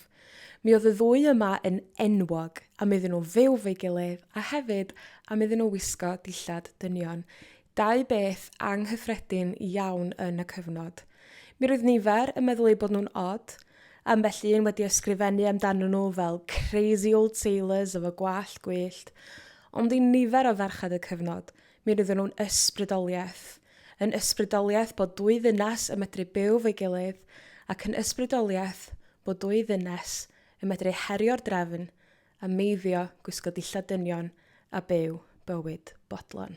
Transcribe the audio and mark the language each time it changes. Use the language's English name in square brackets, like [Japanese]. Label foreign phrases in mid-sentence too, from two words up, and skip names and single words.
[Welsh] Mi oedd y 2 yma yn enwog am iddyn nhw fyw fe'i gilydd a hefyd am iddyn nhw wisgo dillad dynion. 2 beth anghyffredin iawn yn y cyfnod. Mi roedd nifer yn meddwl eu bod nhw'n odd, ambell un wedi ysgrifennu amdano nhw fel [English] crazy old sailors [Welsh] efo gwallt gwyllt, ond i nifer o ferched y cyfnod, mi roedden nhw'n ysbrydoliaeth. Yn ysbrydoliaeth bod 2 ddynes yn medru byw fe'i gilydd, ac yn ysbrydoliaeth bod 2 ddynes yn medru herio'r drefn a meiddio gwisgo dillad dynion a byw bywyd bodlon.